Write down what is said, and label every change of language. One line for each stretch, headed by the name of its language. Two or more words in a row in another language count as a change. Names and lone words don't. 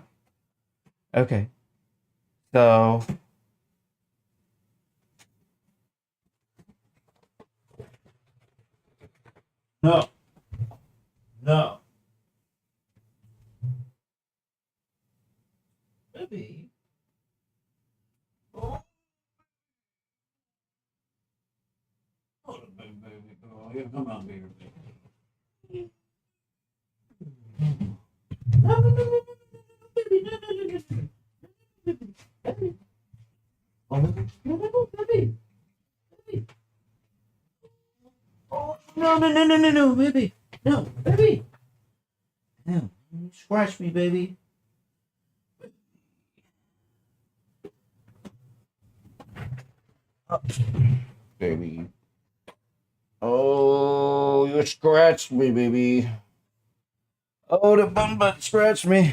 English: Okay. So no. No. Baby. Oh, baby. Oh, yeah, come on, baby. No, no, no, no, baby, no, no, no, no, baby. Oh, no, no, no, baby. Baby. Oh, no, no, no, no, no, no, baby. No, baby. No, scratch me, baby. Oh, baby. Oh, you scratched me, baby. Oh, the bum butt scratched me.